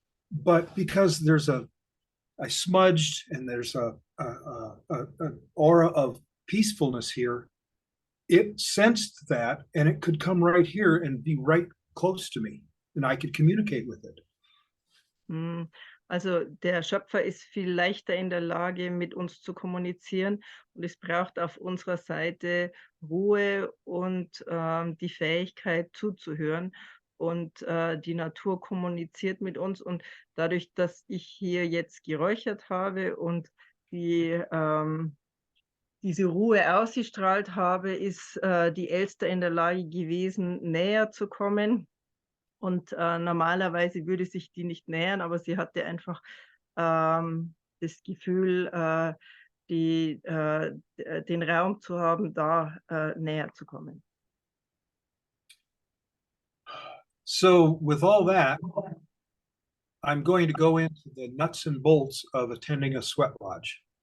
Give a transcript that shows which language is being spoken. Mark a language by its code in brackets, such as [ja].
[en] But because there's I smudged and there's an aura of peacefulness here, it sensed that, and it could come right here and be right close to me, and I could communicate with it. [de] Also der Schöpfer ist viel leichter in der Lage, mit uns zu kommunizieren, und es braucht auf unserer Seite Ruhe und die Fähigkeit zuzuhören, und die Natur kommuniziert mit uns, und dadurch, dass ich hier jetzt geräuchert habe und diese Ruhe ausgestrahlt habe, ist die Elster in der Lage gewesen, näher zu kommen. Und normalerweise würde sich die nicht nähern, aber sie hatte einfach das Gefühl, den Raum zu haben, da näher zu kommen. [en] So with all that, I'm going to go into the nuts and bolts of attending a sweat lodge.